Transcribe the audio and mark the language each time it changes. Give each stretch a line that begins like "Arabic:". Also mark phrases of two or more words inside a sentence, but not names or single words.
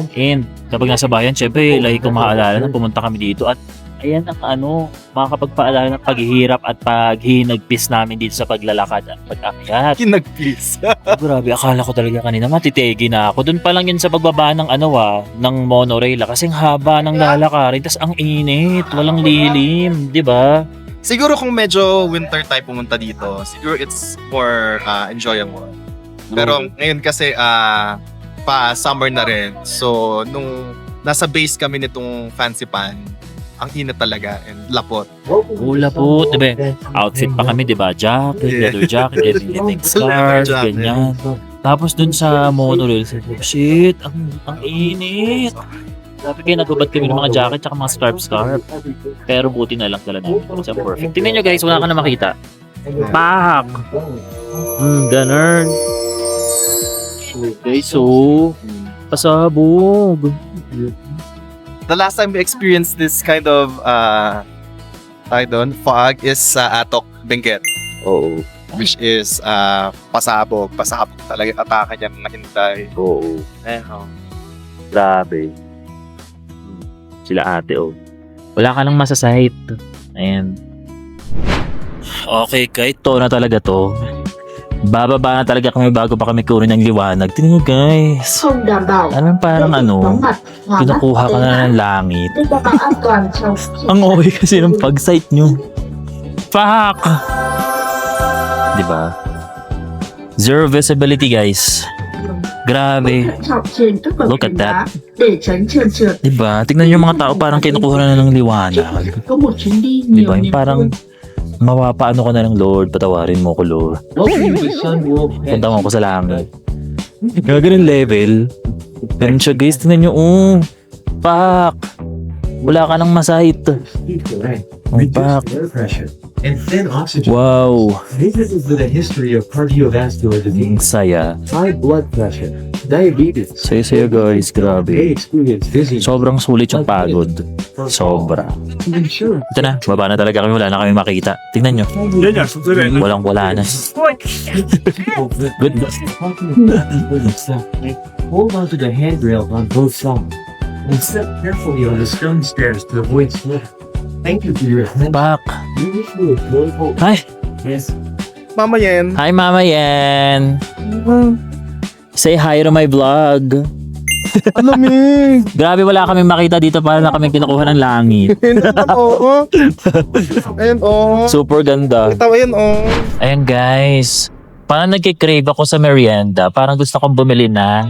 Filipino: And, kapag nasa bayan, syempre, lagi kong maaalala na pumunta kami dito at ayan ang ano, makakapagpaalala ng paghihirap at paghinagpis namin dito sa paglalakad at pag-akyat. Kinag-please. Oh, grabe, akala ko talaga kanina matitegi na ako. Doon pa lang yun sa pagbaba ng ng monorail kasing haba ng lalakarin. Tas ang init, walang lilim, di ba? Siguro kung medyo winter tayo pumunta dito, siguro
English: it's more enjoyable.
Filipino: Pero ngayon kasi pa summer na rin. So nung nasa base kami nitong Fancy Pan, ang init talaga and lapot. Ula po, di ba? Outfit pa kami, di ba?
English: Jacket, leather jacket, everything, Leather scarf, jacket.
Filipino: ganyan. Tapos dun sa monorail, shit, ang init. Sabi kayo, nagubad kami ng mga jacket tsaka mga scarf. Pero buti na lang talaga namin.
English: It's perfect.
Filipino: Tingnan nyo guys, wala ka na makita. Pak! Ganun. Okay, so, pasabog.
English: The last time we experienced this kind of fog is sa Atok, Benguet,
Filipino: Oo.
English: which is
Filipino: pasabog talaga yung atake niya mga hintay. Oo. Grabe. Sila ate, oh. Wala ka lang masasight. Ayan. Okay, kahit to na talaga to. Bababa na talaga kami bago pa kami kunin ng liwanag. Tingnan nyo guys.
Vietnamese: Không đảm bảo
Filipino: Anong parang
Vietnamese: vắng mặt hoặc
Filipino: kinukuha ka na ng langit.
Vietnamese: để đảm bảo an toàn trong
Filipino: Ang okay kasi ng pag-sight nyo. Fuck! Diba?
English: Zero visibility guys. Grabe.
Vietnamese: thận trọng trên các bậc
English: Look at
Vietnamese: thềm
English: that.
Vietnamese: đá để tránh trơn trượt.
Filipino: Diba? Tignan nyo yung mga tao parang kinukuha na ng liwanag.
Vietnamese: Có một chuyến đi nhiều
Filipino: Diba? Yung
Vietnamese: niềm
Filipino: parang
Vietnamese: vui.
Filipino: mapapaano ko na ng Lord, patawarin mo ko Lord. Punta mo ko sa langit. Gaganon level. Ganun siya guys, tingnan nyo. Fuck! Wala ka nang masight.
English: Fuck. And thin oxygen. Wow. Individuals with a history of cardiovascular
Filipino: Ang
English: disease,
Filipino: saya.
English: high blood pressure, diabetes,
Filipino: Saya guys,
English: may
Filipino: grabe.
English: experience dizziness.
Filipino: Sobrang sulit yung pagod. Sobra.
English: To ensure
Filipino: Ito na, baba na talaga kami, wala na kami makita. Tingnan nyo. Walang wala na.
English: Good. hold on to the handrails on both sides and step carefully on the stone stairs to avoid slip. Thank you for your attention. Back. We wish you a joyful. Hi. Yes. Mama Yen. Hi, Mama Yen. Say hi to my vlog.
Filipino: Alamig. Grabe, wala kami makita dito para na kami kinukuha ng langit. Oo. Ayun, Super ganda. Ito, ayun, Ayan guys. Parang nagkikrave ako sa merienda. Parang gusto kong bumili na.